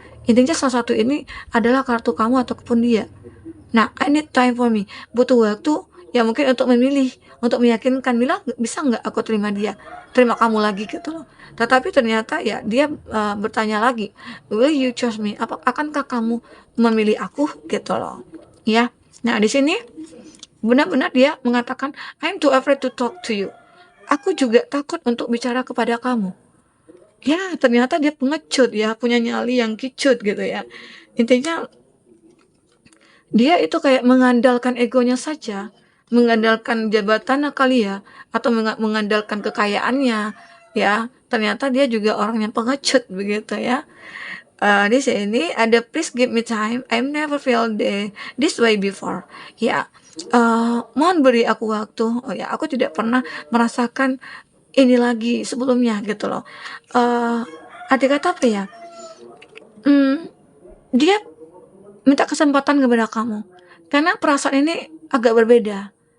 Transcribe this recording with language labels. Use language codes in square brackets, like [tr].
[id] Intinya salah satu ini adalah kartu kamu ataupun dia. Nah, [en] I need time for me. [id] Butuh waktu ya mungkin untuk memilih, untuk meyakinkan bilang bisa nggak aku terima dia, terima kamu lagi gitu loh. Tetapi ternyata ya dia bertanya lagi, [en] will you choose me? [id] Akankah kamu memilih aku gitu loh. Ya. Nah, di sini benar-benar dia mengatakan, [en] I'm too afraid to talk to you. [id] Aku juga takut untuk bicara kepada kamu. Ya, ternyata dia pengecut ya, punya nyali yang kicut gitu ya. Intinya dia itu kayak mengandalkan egonya saja mengandalkan jabatannya kali ya, atau mengandalkan kekayaannya, ya. Ternyata dia juga orang yang pengecut begitu ya. Di sini ada [en] please give me time. I never felt this way before. [id] Ya, mohon beri aku waktu. Oh ya, aku tidak pernah merasakan ini lagi sebelumnya gitu loh. Arti kata apa ya? Dia minta kesempatan kepada kamu karena perasaan ini agak berbeda.